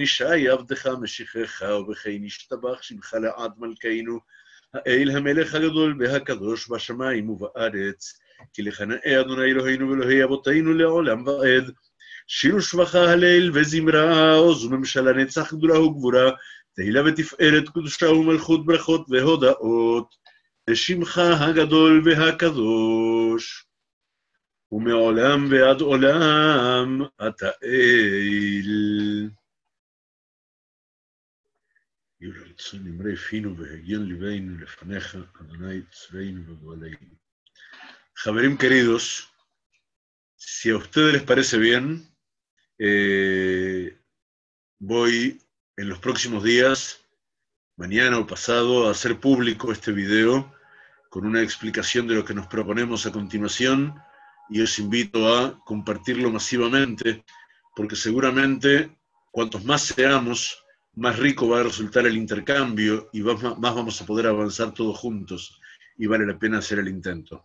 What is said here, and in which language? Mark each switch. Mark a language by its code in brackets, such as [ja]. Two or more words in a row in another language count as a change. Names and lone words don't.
[he] ישי עבדך משיחך, ובכן ישתבח שמך לעד מלכנו, האל המלך הגדול והקדוש בשמיים ובארץ, כי לך נאה אדוני אלוהינו ואלוהי אבותינו לעולם ועד, שיר ושבחה הלל וזמרה, עוז וממשלה נצח גדולה וגבורה, תהילה ותפארת קדושה ומלכות ברכות והודאות, לשמך הגדול והקדוש, ומעולם ועד עולם אתה אל. יהיו לרצון נמרי פינו והגיון ליבנו לפניך, אדוני צבאנו וגואלנו. [es] Xaverim queridos, si a ustedes les parece bien, voy en los próximos días, mañana o pasado, a hacer público este video con una explicación de lo que nos proponemos a continuación, y os invito a compartirlo masivamente, porque seguramente cuantos más seamos, más rico va a resultar el intercambio y más vamos a poder avanzar todos juntos, y vale la pena hacer el intento.